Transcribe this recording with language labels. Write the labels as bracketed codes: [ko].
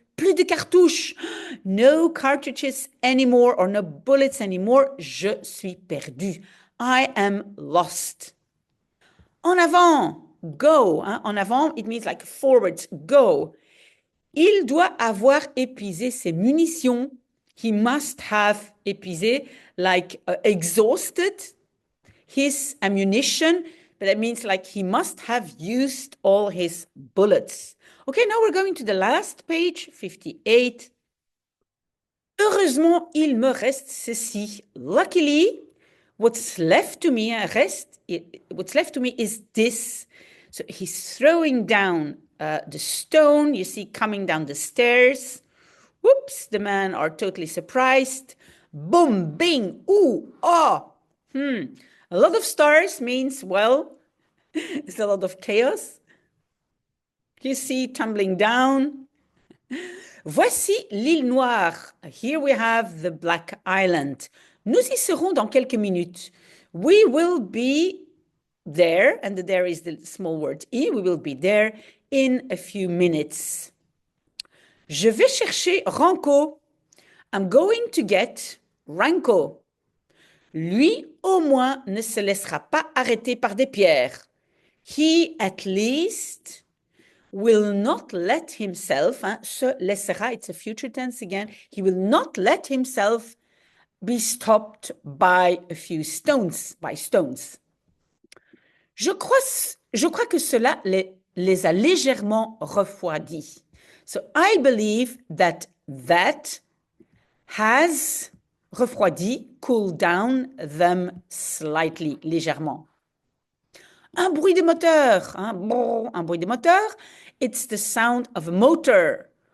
[fr] Plus de cartouches. [en] No cartridges anymore or no bullets anymore. [fr] Je suis perdu. [en] I am lost. [fr] En avant. Go. [en] En avant, it means like forwards. Go. [fr] Il doit avoir épuisé ses munitions. [en] He must have épuisé, like exhausted his ammunition, but that means like he must have used all his bullets. Okay, now we're going to the last page, 58. [fr] Heureusement, il me reste ceci. [en] Luckily, what's left to me, what's left to me is this. So he's throwing down the stone, you see, coming down the stairs. Whoops, the men are totally surprised. Boom, bing, ooh, ah. A lot of stars means, well, it's a lot of chaos. You see, tumbling down. [fr] Voici l'île Noire. [en] Here we have the Black Island. [fr] Nous y serons dans quelques minutes. [en] We will be there, and the there is the small word I, we will be there in a few minutes. [fr] Je vais chercher Ranko. [en] I'm going to get Ranko. [fr] Lui, au moins, ne se laissera pas arrêter par des pierres. [en] He, at least, will not let himself, se laissera, it's a future tense again, he will not let himself be stopped by a few stones, by stones. [fr] Je crois que cela les a légèrement refroidis. [en] So I believe that has refroidi, cooled down them slightly, légèrement. [fr] Un bruit de moteur, un bruit de moteur, [en] it's the sound of a motor.